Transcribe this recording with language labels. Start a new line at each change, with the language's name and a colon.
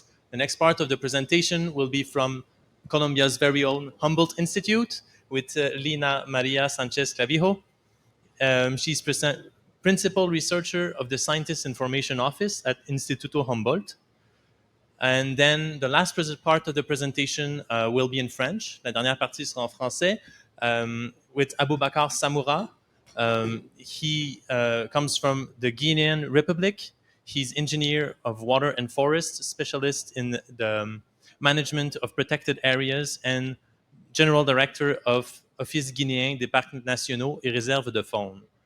English: The next part of the presentation will be from Colombia's very own Humboldt Institute with Lina Maria Sanchez Clavijo. She's principal researcher of the Scientist Information Office at Instituto Humboldt. And then the last part of the presentation will be in French.
French: La dernière partie sera en français with Aboubakar Samoura.
English: He comes from the Guinean Republic. He's engineer of water and forest, specialist in the management of protected areas, and general director of Office Guinéen des Parcs Nationaux et Réserves de Faune.